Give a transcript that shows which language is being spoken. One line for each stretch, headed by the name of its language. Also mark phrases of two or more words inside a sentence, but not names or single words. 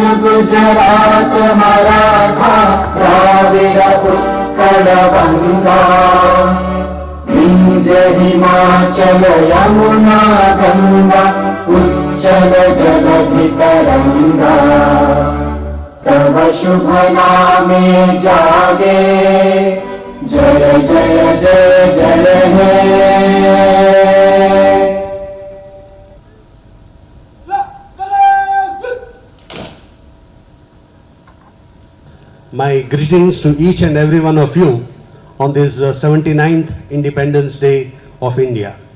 Bangla: গুজরাট মরাঠা দ্রাবিড় উৎকল গঙ্গা, বিন্ধ্য হিমাচল যমুনা গঙ্গা উচ্চল জলধি তরঙ্গ, তব শুভ নামে জাগে জয় জয় জয় জয় হে।
English: My greetings to each and every one of you on this 79th Independence Day of India.